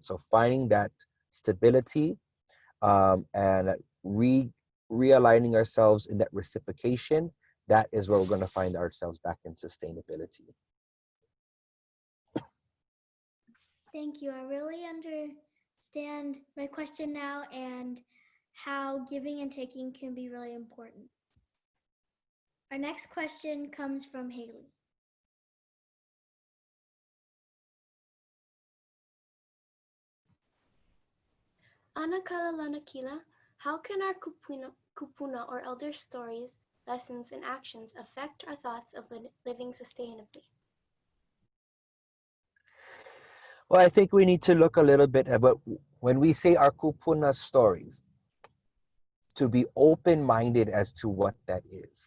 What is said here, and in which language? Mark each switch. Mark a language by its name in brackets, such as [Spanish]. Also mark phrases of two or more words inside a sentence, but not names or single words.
[English] So finding that stability and realigning ourselves in that reciprocation, that is where we're going to find ourselves back in sustainability. Thank you. I really understand my question now and how giving and taking can be really important. Our next question comes from Haley. ʻAnakalā Lanakila, how can our kupuna or elder stories, lessons, and actions affect our thoughts of living sustainably? Well, I think we need to look a little bit about when we say our kupuna stories, to be open-minded as to what that is.